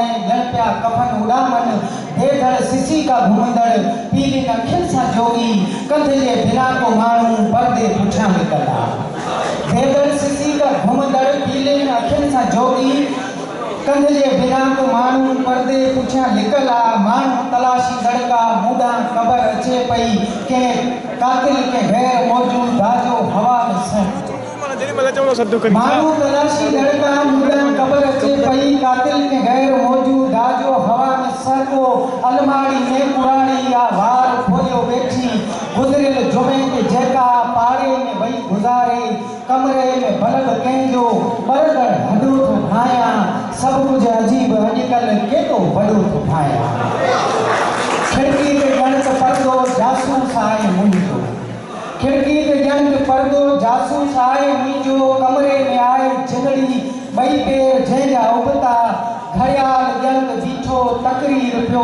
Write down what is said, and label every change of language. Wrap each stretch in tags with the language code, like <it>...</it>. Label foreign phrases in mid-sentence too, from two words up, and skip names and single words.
<sd>ॼण पिया कफन उॾामनि बेघर सिसी का घुमंदड़ पीली अखियुनि सां जोगी कंध जे बिना को माण्हू परदे पुठियां निकिरंदा बेघर सिसी का घुमंदड़ पीली अखियुनि सां जोगी कंध जे बिना को माण्हू परदे पुठियां लिकल आहे माण्हू तलाशी दड़का मूंडां ख़बर अचे पई कंहिं कातिल के गैर मौजूद दाजो हवा में माण्हू तलाशी दड़का मूंडां ख़बर अचे पई कातिल के गैर मौजूद दाजो हवा में सरको अलमारी में पुराणी या वार खोलियो वेठी गुज़रियल जुमे ते जेका पाड़े में वही गुज़ारे कमरे में बल्ब कंहिंजो बरगड़ हॾो थो भायां सब कुछ अजीब अॼुकल्ह केॾो वॾो थो भायां खिड़की ते ॼण त पर्दो जासूस आहे मुंहिंजो खिड़की ते ॼण त पर्दो जासूस आहे मुंहिंजो कमरे में आहे झिगड़ी ॿई पेर जंहिंजा उबता घड़ियाल ॼण त बीठो तकरीर पियो</sd>